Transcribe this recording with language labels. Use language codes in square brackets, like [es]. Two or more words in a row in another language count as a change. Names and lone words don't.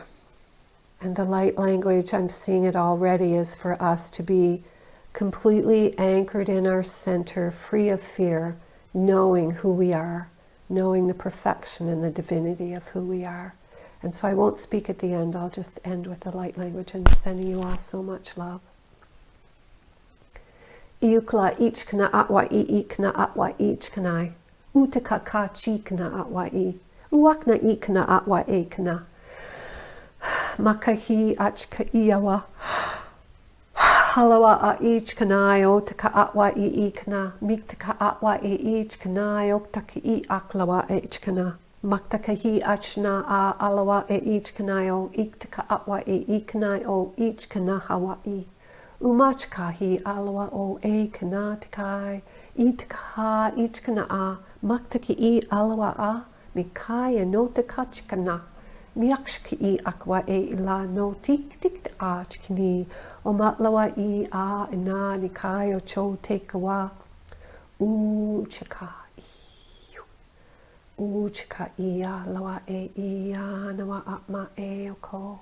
[en] And the light language, I'm seeing it already, is for us to be completely anchored in our center, free of fear, knowing who we are, knowing the perfection and the divinity of who we are. And so I won't speak at the end, I'll just end with the light language and sending you all so much love. Iukla ich kana atwa I kana atwa ich kanai. Utaka ka chi kana atwa I. Uakna I kana atwa e kana. Makahi achka iawa. Halawa a ich kanai otaka atwa I kana. Miktaka atwa e ich kanai oktaka I aklawa ich kana. Maktakahi achna a alawa e ich kanai o iktaka atwa e I kanai o ich kana Hawaii. Umachkahi alawa o e kana takai, itaka ichkana a, maktaki I alawa a, mikaya no takachkana, miakshki I akwa e ila no tik tik achkini, o matlawa I a ina nikayo cho tekawa, uchaka I alawa e I anawa atma e oko.